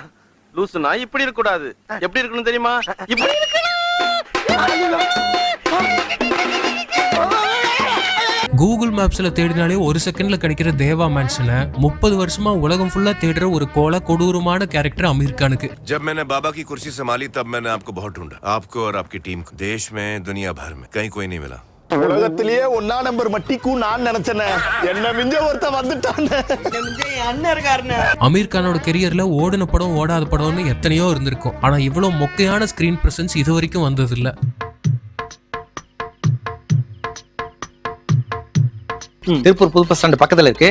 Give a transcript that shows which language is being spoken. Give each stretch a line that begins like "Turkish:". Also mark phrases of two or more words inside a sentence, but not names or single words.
Tamil: லூசுனா இப்படி இருக்க கூடாது, எப்படி இருக்கணும் தெரியுமா? இப்படி கூகுள் மேப்ஸ்ல தேடினாலே ஒரு செகண்ட்ல கிடைக்கிற தேவா மேன்ஷனை 30 வருஷமா உலகம் ஃபுல்லா தேடுற ஒரு கொடூரமான கேரக்டர் அமீர் கானுக்கு.
Hindi: जब मैंने बाबा की कुर्सी संभाली तब मैंने आपको बहुत ढूंढा, आपको और आपकी टीम को, देश में दुनिया भर में कहीं कोई नहीं मिला.
Tamil: உலகத்திலேயே 1 நம்பர் மட்டிக்கும் நான் நினைச்சேன், என்ன மிஞ்ச ஒருத்த வந்துட்டான். அண்ணன் இருக்காருன்னு. அமீர் கானோட கெரியர்ல ஓடின படம் ஓடாத படம்னு எத்தனையோ இருந்திருக்கும். ஆனா இவ்வளவு மொக்கையான
English: screen presence
Tamil: இது வரைக்கும் வந்தது இல்ல. திருப்பூர் புது பஸ் ஸ்டாண்ட் பக்கத்துல இருக்கு.